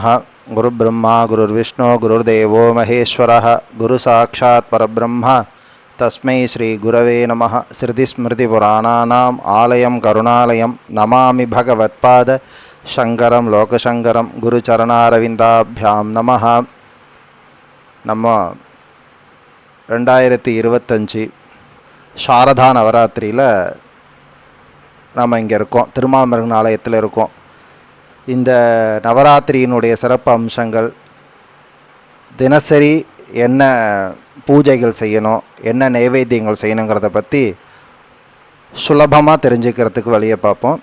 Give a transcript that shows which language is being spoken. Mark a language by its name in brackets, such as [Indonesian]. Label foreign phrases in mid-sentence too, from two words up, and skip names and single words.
[Sanskrit] गुरु ब्रह्मा गुरुर्विष्णु गुरुर्देवो महेश्वरः गुरु साक्षात् परब्रह्म तस्मै श्री गुरवे नमः। श्रुतिस्मृतिपुराणानाम् आलयं करुणालयं नमामि भगवत्पाद शंकरं लोकशंकरं गुरुचरणारविन्दाभ्यां नमः। [Tamil] நம்ம 2025 சாரதா நவராத்திரியில் நம்ம இங்கே இருக்கோம், திருமாமருகன் ஆலயத்தில் இருக்கோம். இந்த நவராத்திரியினுடைய சிறப்பு அம்சங்கள், தினசரி என்ன பூஜைகள் செய்யணும், என்ன நைவேத்தியங்கள் செய்யணுங்கிறத பற்றி சுலபமாக தெரிஞ்சுக்கிறதுக்கு வழியை பார்ப்போம்.